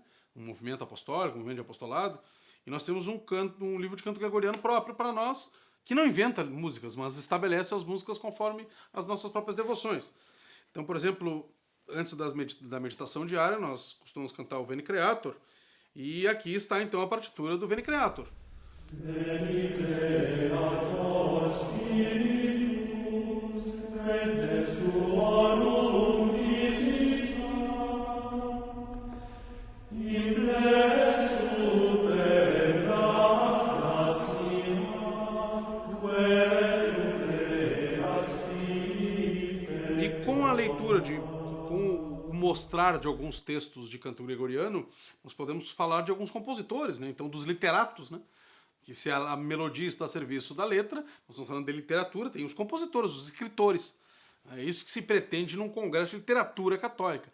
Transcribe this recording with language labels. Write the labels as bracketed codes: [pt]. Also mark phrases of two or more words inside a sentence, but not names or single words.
[pt] Um movimento apostólico, um movimento de apostolado. E nós temos um livro de canto gregoriano próprio para nós, que não inventa músicas, mas estabelece as músicas conforme as nossas próprias devoções. Então, por exemplo, antes da meditação diária, nós costumamos cantar o Veni Creator, e aqui está então a partitura do Veni Creator. [la] Veni Creator Spiritus, et suorum visita, implessu per gratia, quae creasti. [pt] E com a leitura com o mostrar de alguns textos de canto gregoriano, nós podemos falar de alguns compositores, né? Então dos literatos, né? Que se a melodia está a serviço da letra, nós estamos falando de literatura, tem os compositores, os escritores. É isso que se pretende num congresso de literatura católica.